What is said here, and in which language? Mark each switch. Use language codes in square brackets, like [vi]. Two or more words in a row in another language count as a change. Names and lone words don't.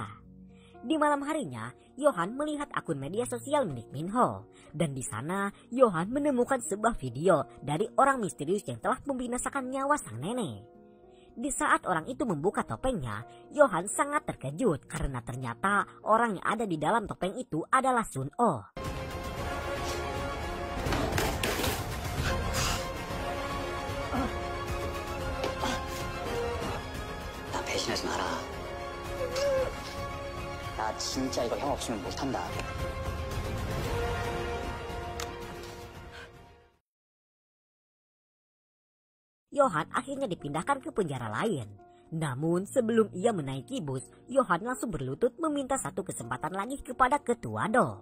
[id] Di malam harinya, Yohan melihat akun media sosial milik Minho. Dan di sana, Yohan menemukan sebuah video dari orang misterius yang telah membinasakan nyawa sang nenek. Di saat orang itu membuka topengnya, Yohan sangat terkejut karena ternyata orang yang ada di dalam topeng itu adalah Sun-oh. [ko] 나 배신하지 마라. 나 진짜 이거 형 없으면 못한다. [id] Yohan akhirnya dipindahkan ke penjara lain. Namun sebelum ia menaiki bus, Yohan langsung berlutut meminta satu kesempatan lagi kepada Ketua Do.